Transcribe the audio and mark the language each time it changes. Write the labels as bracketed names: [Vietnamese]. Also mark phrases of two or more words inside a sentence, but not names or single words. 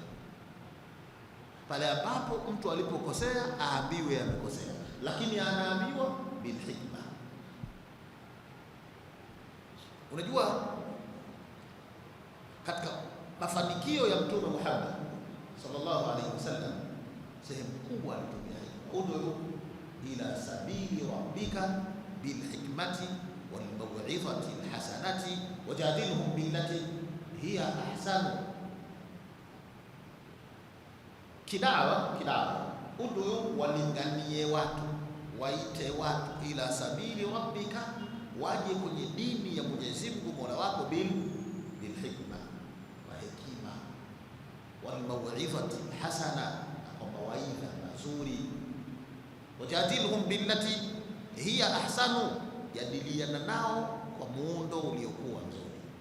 [Swahili] Pale ambapo mtu alipokosea aambiwe amekosea, lakini anaambiwa [Arabic] بالحكمة. [Swahili] Unajua, katika mafanikio ya Mtume Muhammad [Arabic] صلى الله عليه وسلم, [Swahili] sehemu kubwa alitumia hikma. [Arabic] ادع إلى سبيل ربك بالحكمة والموعظة الحسنة وجادلهم بالتي هي أحسن. [Swahili] Kidawa, ud'u, walinganie watu, waite watu, [Arabic] إلى سبيل ربك, [Swahili] waje kwenye dini ya Mwenyezi Mungu Mola wako, [Arabic] بالحكمة, [Swahili] wa hekima, [Arabic] والموعظة حسنة, [Swahili] kwa mawaidha mazuri, [Arabic] وجادلهم بالتي هي أحسن, [Swahili] jadiliana nao kwa muundo uliokuwa mzuri.